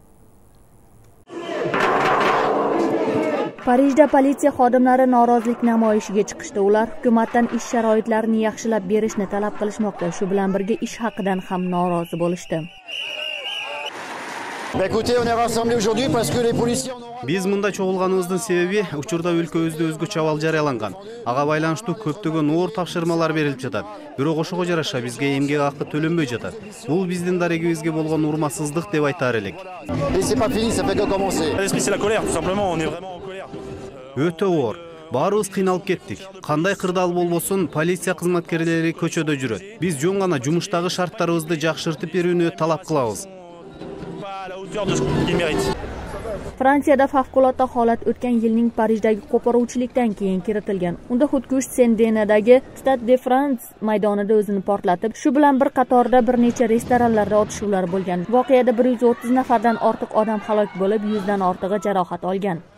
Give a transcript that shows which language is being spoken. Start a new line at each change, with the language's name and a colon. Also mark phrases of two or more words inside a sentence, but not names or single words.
Uzbek: Parijda politsiya xodimlari norozilik namoyishiga chiqishdi. Ular hukumatdan ish sharoitlarini yaxshilab berishni talab qilishmoqda. Shu bilan birga ish haqidan ham norozi bo'lishdi.
Kyrgyz: Biz mында чогулганыбыздын себеби учурда өлкөбүздө өзгөчө абал жарыяланган. Ага байланыштуу көптөгөн оор тапшырмалар берилип жатат. Бирок ошого жараша бизге эмгек акы төлөнбөй жатат. Бул биздин дарегибизге болгон урматсыздык деп айтаар элек. Өтө оор. Баарыбыз кыйналып кеттик. Кандай кырдаал болбосун, полиция кызматкерлери көчөдө жүрөт. Биз жөн гана жумуштагы шарттарыбызды жакшыртып берүүнү талап кылабыз.
Uzbek: Fransiyada favqulodda holat o'tgan yilning Parijdagi qo'poruvchilikdan keyin kiritilgan. Unda xudkush Saint-Denisdagi Stade de France maydonida o'zini portlatib, shu bilan bir qatorda bir necha restoranlarda otishuvlar bo'lgan. Voqeada 130 nafardan ortiq odam halok bo'lib, 100 dan ortig'i jarohat olgan.